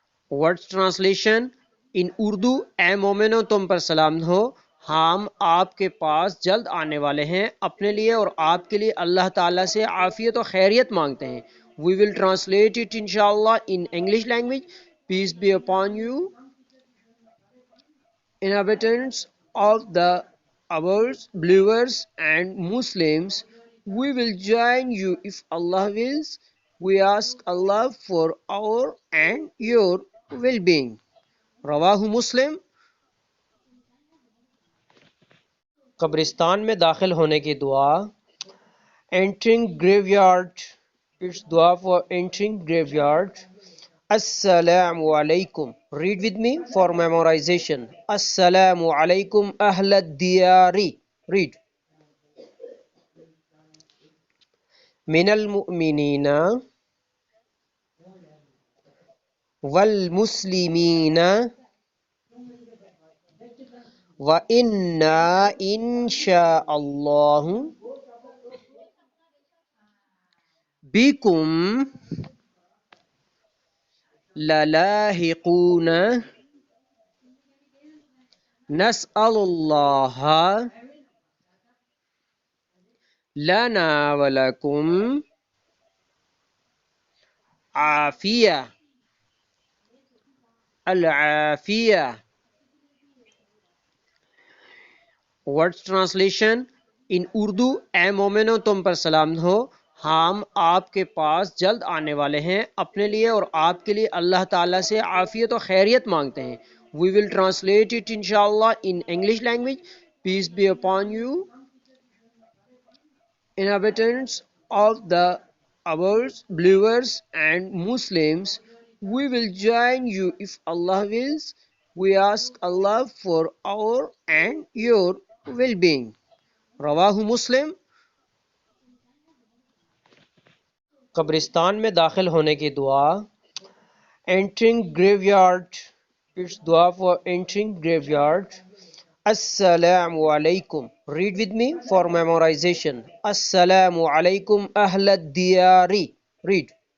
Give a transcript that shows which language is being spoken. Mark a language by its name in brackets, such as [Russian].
[English] Words translation in [Urdu] Urdu: اے مومنو تم پر سلام ہو، ہم آپ کے پاس جلد آنے والے ہیں، اپنے لیے اور آپ کے لیے اللہ تعالیٰ سے عافیت و خیریت مانگتے ہیں. [English] We will translate it inshallah in English language. Peace be upon you, inhabitants of the earth, believers and Muslims. We will join you if Allah wills. We ask Allah for our and your well-being. [Urdu] رواہ مسلم. قبرستان میں داخل ہونے کی دعا. [English] Entering graveyard. It's dua for entering graveyard. Assalamu alaikum. Read with me for memorization. [Arabic] Assalamu alaikum ahl ad-diyari. Read. Min al-mu'minina wal-muslimina وَإِنَّا إِن شاء اللہ بكم للاحقون نسأل الله لنا ولكم عافية العافية. [English] word translation in Urdu: [Urdu] اے مومنو تم پر سلام ہو، ہم آپ کے پاس جلد آنے والے ہیں، اپنے لیے اور آپ کے لیے اللہ تعالیٰ سے عافیت و خیریت مانگتے ہیں. [English] We will translate it inshallah in English language. Peace be upon you, inhabitants of the ours, believers and Muslims. We will join you if Allah wills. We ask Allah for our and your well-being. [Urdu] رواہ مسلم. قبرستان میں داخل ہونے کی دعا. [English] Entering graveyard. It's dua for entering graveyard. Assalamu alaikum. Read with me for memorization. [Arabic] Assalamu alaikum ahl ad-diyari. [English] Read.